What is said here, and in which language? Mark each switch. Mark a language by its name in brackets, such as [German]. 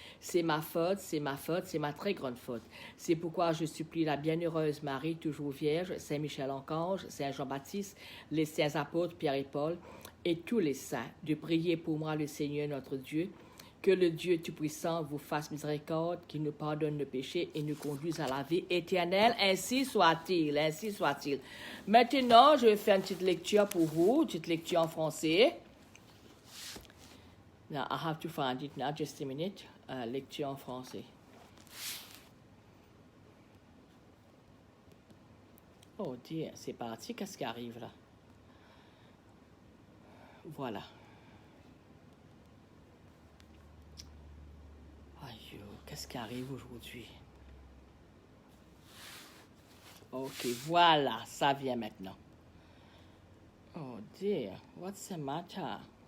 [French] C'est ma faute, c'est ma faute, c'est ma très grande faute. C'est pourquoi je supplie la bienheureuse Marie, toujours vierge, Saint-Michel-Archange, Saint-Jean-Baptiste, les saints apôtres Pierre et Paul, et tous les saints, de prier pour moi le Seigneur notre Dieu, que le Dieu Tout-Puissant vous fasse miséricorde, qu'il nous pardonne nos péchés et nous conduise à la vie éternelle. Ainsi soit-il, ainsi soit-il. Maintenant, je vais faire une petite lecture pour vous, une petite lecture en français. [English] Now, I have to find it now, just a minute. [French] Lecture en français. [English] Oh dear, [French] c'est parti, qu'est-ce qui arrive là? Voilà. Aïe, qu'est-ce qui arrive aujourd'hui? Ok, voilà, ça vient maintenant. [English] Oh dear, what's the matter?